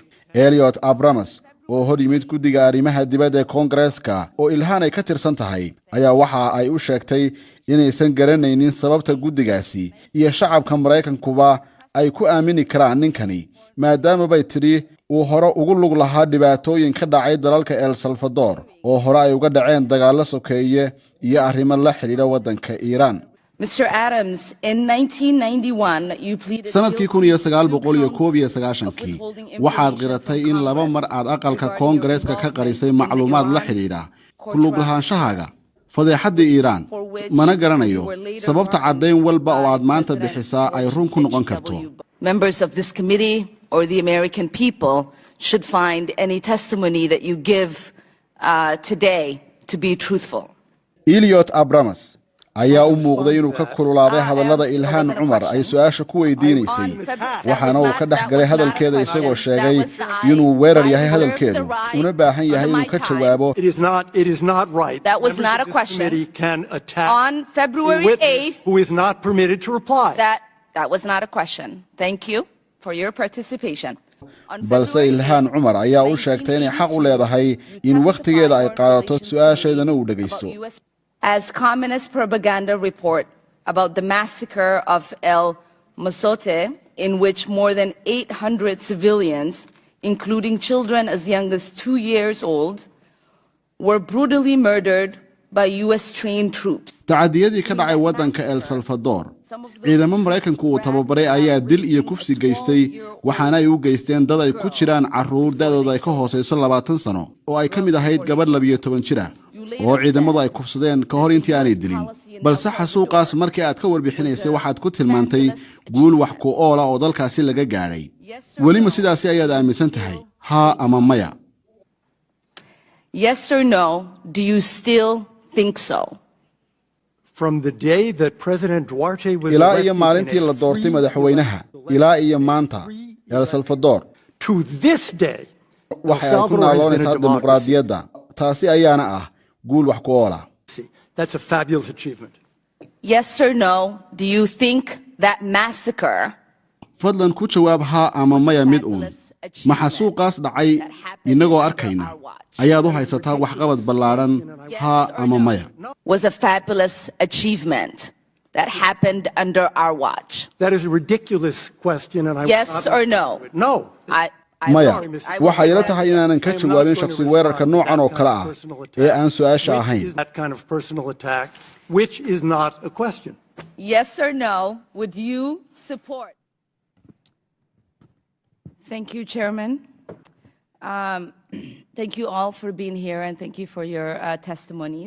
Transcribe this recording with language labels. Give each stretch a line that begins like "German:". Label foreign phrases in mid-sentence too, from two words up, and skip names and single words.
Somali: Elliot Abrams oo hor yimid guddiga arrimaha dibadda ee Koongareeska oo Ilhan ay ka tirsan tahay ayaa waxa ay u sheegtay inaysan garanaynin sababta guddigaasi iyo shacabka Mareykankuba ay ku aamini karaan ninkani maadaama bay tiri uu hore ugu lug lahaa dhibaatooyin ka dhacay dalalka El Salvador oo hore ay uga dhaceen dagaalo sokeeye iyo arrimo la xiriira waddanka Iran.
English: Mr. Adams, in 1991, you pleaded
Somali: sanadkii 1991 waxaad qiratay in laba mar aad aqalka Koongareeska ka qarisay macluumaad la xiriira ku lug lahaanshahaaga fadeexadda Iran mana garanayo sababta caddayn walba oo aad maanta bixisaa ay run ku noqon karto.
English: Members of this committee or the American people should find any testimony that you give today to be truthful.
Somali: Elliot Abrams ayaa u muuqday inuu ka kululaaday hadallada Ilhan Omar ay su'aasha ku weydiinaysay waxaana uu ka dhaxgalay hadalkeeda isagoo sheegay inuu weerar yahay hadalkeedu una baahan yahay inuu ka jawaabo.
English: It is not right. That was not a question. Can attack on February 8th who is not permitted to reply. That was not a question. Thank you for your participation.
Somali: balse Ilhan Omar ayaa u sheegtay inay xaq u leedahay in waqtigeeda ay qaadato su'aasheedana uu dhageysto.
English: As communist propaganda report about the massacre of El Mozote, in which more than 800 civilians, including children as young as 2 years old, were brutally murdered by US-trained troops.
Somali: Tacadiyadii ka dhacay waddanka El Salvador ciidamo Mareykanku uu tababaray ayaa dil iyo kufsi geystay waxaana ay u geysteen dad ay ku jiraan carruur da'dooda ay ka hooseyso 20 sano oo ay ka mid ahayd gabadh 12 jir ah oo ciidamadu ay kufsadeen ka hor intii aanay dilin balse xasuuqaas markii aad ka warbixinaysay waxaad ku tilmaantay guul wax ku oola oo dalkaasi laga gaaray weli ma sidaasi ayaad aaminsan tahay ha ama maya?
English: Yes or no, do you still think so? From the day that President Duarte was
Somali: ilaa iyo maalintii la doortay madaxweynaha ilaa iyo maanta El Salvador
English: to this day
Somali: waxay ku naaloonaysaa dimuqraadiyadda taasi ayaana ah guul wax ku oola.
English: That's a fabulous achievement. Yes or no, do you think that massacre
Somali: fadlan ku jawaab ha ama maya mid uun ma xasuuqaas dhacay inagoo arkayna ayaad u haysataa waxqabad ballaaran ha ama maya?
English: Was a fabulous achievement that happened under our watch? That is a ridiculous question and I Yes or no? No.
Somali: maya waxa ila tahay inaanan ka jawaabin shakhsi weerarka noocan oo kale ah ee aan su'aasha ahayn.
English: That kind of personal attack which is not a question. Yes or no, would you support? Thank you, Chairman. Thank you all for being here and thank you for your testimonies.